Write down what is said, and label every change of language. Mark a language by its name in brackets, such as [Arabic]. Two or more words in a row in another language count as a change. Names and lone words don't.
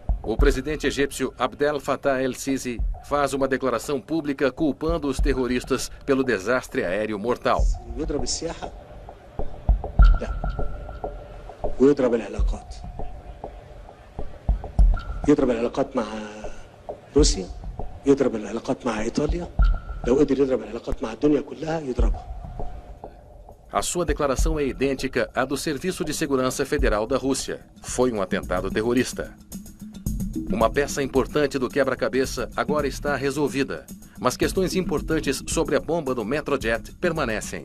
[Portuguese] O presidente egípcio Abdel Fattah el-Sisi faz uma declaração pública culpando os terroristas pelo desastre aéreo mortal. [Arabic] ويضرب العلاقات مع روسيا يضرب العلاقات مع إيطاليا لو قدر يضرب العلاقات مع الدنيا كلها يضربها. [Portuguese] A sua declaração é idêntica à do Serviço de Segurança Federal da Rússia. Foi um atentado terrorista. Uma peça importante do quebra-cabeça agora está resolvida, mas questões importantes sobre a bomba do Metrojet permanecem.